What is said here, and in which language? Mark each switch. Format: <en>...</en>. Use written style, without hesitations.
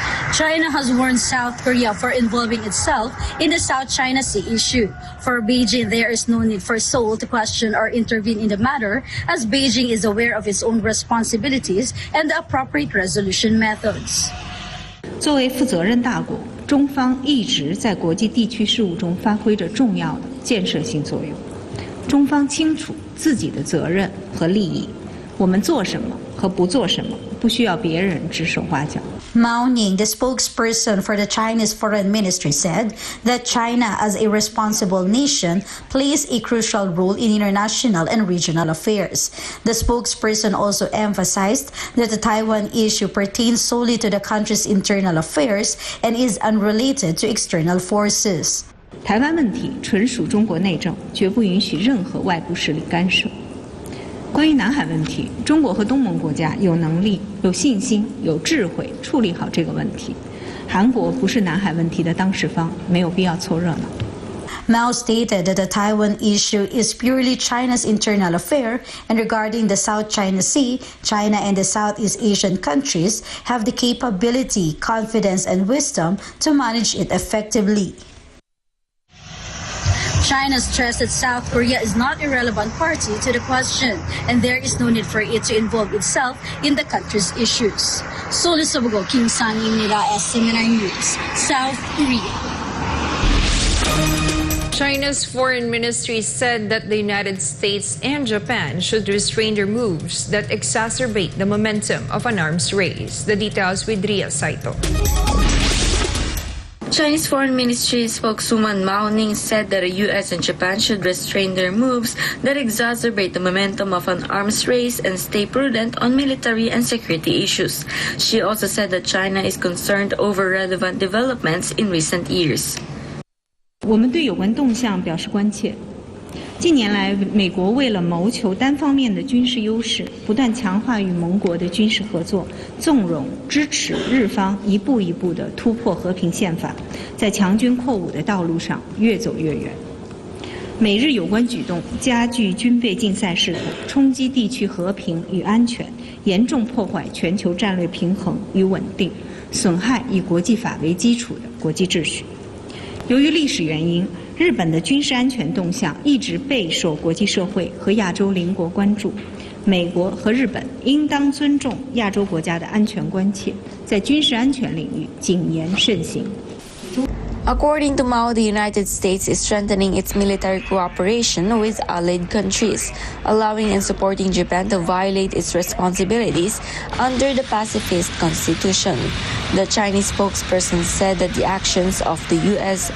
<en>China has warned South Korea for involving itself in the South China Sea issue. For Beijing, there is no need for Seoul to question or intervene in the matter, as Beijing is aware of its own responsibilities and the appropriate resolution methods.</en> <zh>作为负责任大国，中方一直在国际地区事务中发挥着重要的建设性作用。中方清楚自己的责任和利益，我们做什么和不做什么，不需要别人指手画脚。</zh> <en>Mao Ning, the spokesperson for the Chinese Foreign Ministry, said that China, as a responsible nation, plays a crucial role in international and regional affairs. The spokesperson also emphasized that the Taiwan issue pertains solely to the country's internal affairs and is unrelated to external forces.</en> <zh>台湾问题纯属中国内政，绝不允许任何外部势力干涉。关于南海问题，中国和东盟国家有能力、有信心、有智慧处理好这个问题。韩国不是南海问题的当事方，没有必要凑热闹。</zh> <en>Mao stated that the Taiwan issue is purely China's internal affair, and regarding the South China Sea, China and the Southeast Asian countries have the capability, confidence, and wisdom to manage it effectively. China stressed that South Korea is not a relevant party to the question, and there is no need for it to involve itself in the country's issues. Solisubugo Kim Sang-imnida, SMNI News, South Korea. China's foreign ministry said that the United States and Japan should restrain their moves that exacerbate the momentum of an arms race. The details with Ria Saito. Chinese Foreign Ministry spokeswoman Mao Ning said that the U.S. and Japan should restrain their moves that exacerbate the momentum of an arms race and stay prudent on military and security issues. She also said that China is concerned over relevant developments in recent years.</en> <zh>我们对有关动向表示关切。近年来，美国为了谋求单方面的军事优势，不断强化与盟国的军事合作，纵容支持日方一步一步地突破和平宪法，在强军扩武的道路上越走越远。美日有关举动加剧军备竞赛势头，冲击地区和平与安全，严重破坏全球战略平衡与稳定，损害以国际法为基础的国际秩序。由于历史原因，日本的军事安全动向一直备受国际社会和亚洲邻国关注。美国和日本应当尊重亚洲国家的安全关切，在军事安全领域谨言慎行。</zh> <en>According to Mao, the United States is strengthening its military cooperation with allied countries, allowing and supporting Japan to violate its responsibilities under the pacifist constitution. The Chinese spokesperson said that the actions of the U.S.</en>